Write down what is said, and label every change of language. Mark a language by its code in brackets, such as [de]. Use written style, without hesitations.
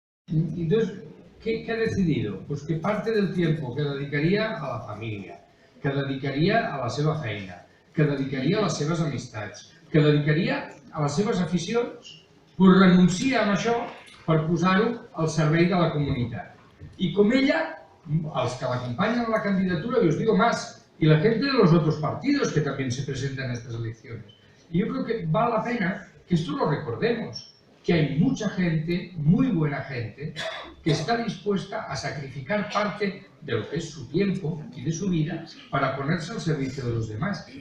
[es] Entonces, ¿qué ha decidido? Pues que parte del tiempo [ca] que dedicaria a la família, que dedicaria a la seva feina, que dedicaria a les seves amistats, que dedicaria a les seves aficions, pues renuncia a això per posar-ho al servei de la comunitat. I com ella, els que l'acompanyen a la candidatura, [es] y os digo más, y la gente de los otros partidos que también se presentan a estas elecciones. Y yo creo que vale la pena que esto lo recordemos, que hay mucha gente, muy buena gente, que está dispuesta a sacrificar parte de lo que es su tiempo y de su vida para ponerse al servicio de los demás.